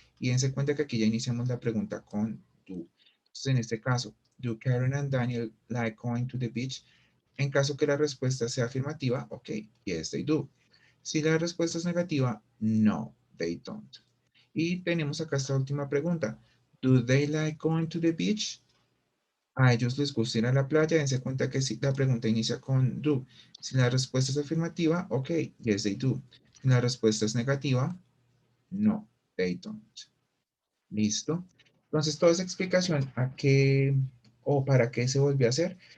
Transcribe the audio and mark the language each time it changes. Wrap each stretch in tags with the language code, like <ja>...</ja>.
<es>Y dense cuenta que aquí ya iniciamos la pregunta con do. Entonces, en este caso,</es> <en>do Karen and Daniel like going to the beach?</en> <es>En caso que la respuesta sea afirmativa,</es> <en>ok, yes, they do.</en> <es>Si la respuesta es negativa,</es> <en>no, they don't.</en> <es>Y tenemos acá esta última pregunta.</es> <en>Do they like going to the beach?</en> <es>A ellos les gusta ir a la playa. Dense cuenta que si la pregunta inicia con do. Si la respuesta es afirmativa,</es> <en>ok, yes, they do.</en> <es>Si la respuesta es negativa,</es> <en>no, they don't.</en> <es>¿Listo? Entonces, toda esa explicación a qué o para qué se volvió a hacer.</es>